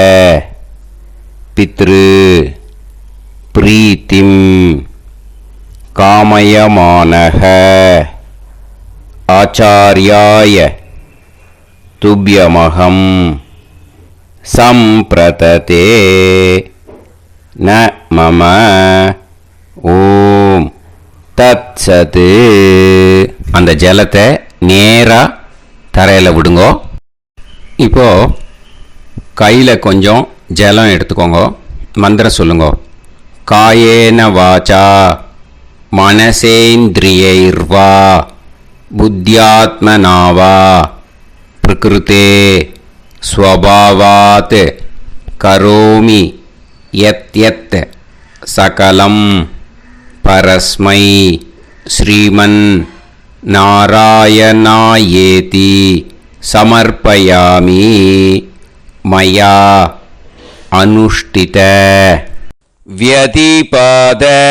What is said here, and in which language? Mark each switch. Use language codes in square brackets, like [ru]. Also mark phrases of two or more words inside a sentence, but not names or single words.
[sa] पितृ प्रीतिं कामयमानः आचार्याय तुभ्यमहं संप्रतते न मम ओम् तत् सत्. [ta] அந்த ஜலத்தை நேராக தரையில் விடுங்கோ. இப்போது கையில் கொஞ்சம் ஜலம் எடுத்துக்கோங்க. மந்திரம் சொல்லுங்க. [sa] कायेन वाचा मनसेन्द्रियैर्वा बुद्ध्यात्मनावा प्रकृतेः स्वभावात् करोमि यद् यद् सकलम् परस्मै श्रीमन् नारायणायेति समर्पयामि मया अनुष्ठित व्यतिपाद